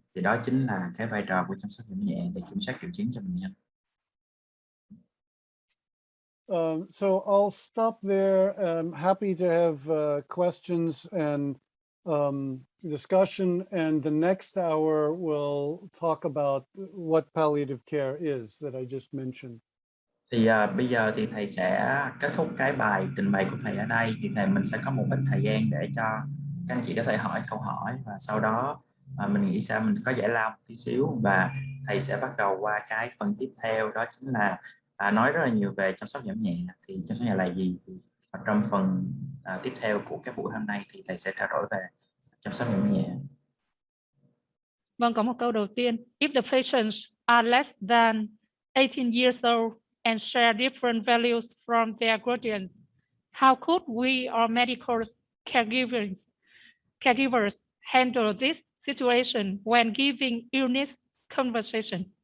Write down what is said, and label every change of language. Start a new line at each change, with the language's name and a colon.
Vietnamese: Thì đó chính là cái vai trò của chăm sóc giảm nhẹ để kiểm soát triệu chứng cho bệnh nhân.
English: So I'll stop there. I'm happy to have questions and discussion, and the next hour we'll talk about what palliative care is that I just mentioned.
Vietnamese: Thì bây giờ thì thầy sẽ kết thúc cái bài trình bày của thầy ở đây. Thì mình sẽ có một ít thời gian để cho các anh chị có thể hỏi câu hỏi, và sau đó mình nghĩ sao mình có giải lao một tí xíu, và thầy sẽ bắt đầu qua cái phần tiếp theo, đó chính là nói rất là nhiều về chăm sóc giảm nhẹ. Thì chăm sóc nhẹ là gì? Thì trong phần tiếp theo của cái buổi hôm nay thì thầy sẽ trao đổi về chăm sóc giảm nhẹ. Vâng, có một câu đầu tiên.
English: If the patients are less than 18 years old and share different values from their guardians, how could we or medical caregivers handle this situation when giving illness conversation?